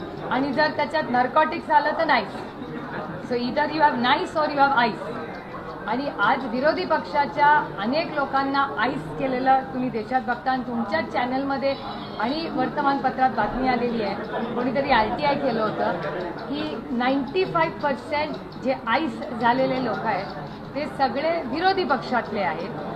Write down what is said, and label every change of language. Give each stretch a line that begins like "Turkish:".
Marathi: आणि जर त्याच्यात नर्कॉटिक्स आलं तर nice.
English: So either you have nice or you have ice.
Marathi: आणि आज विरोधी पक्षाच्या अनेक लोकांना आईस केलेलं तुम्ही देशात बघता आणि तुमच्याच चॅनलमध्ये आणि वर्तमानपत्रात बातमी आलेली आहे. कोणीतरी RTI केलं होतं की 95% जे आईस झालेले लोक आहेत ते सगळे विरोधी पक्षातले आहेत.